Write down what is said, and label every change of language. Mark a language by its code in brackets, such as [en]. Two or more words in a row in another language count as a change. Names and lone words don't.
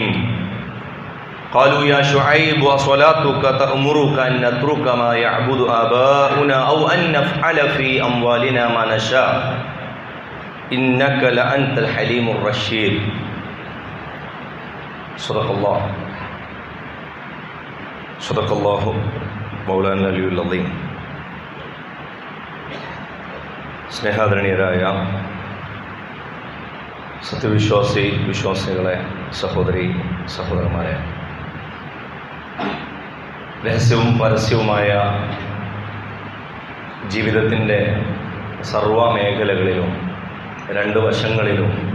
[ar] قالوا يا شعيب أصلاتك تأمرك أن نترك ما يعبد آباؤنا أو أن نفعل في أموالنا ما نشاء إنك لأنت الحليم الرشيد. صدق الله مولانا العلي العظيم. [ml] സ്നേഹാദരണീയരായ വിശ്വാസികളെ, സഹോദരന്മാരെ, രഹസ്യവും പരസ്യവുമായ ജീവിതത്തിൻ്റെ സർവ മേഖലകളിലും രണ്ട് വശങ്ങളിലും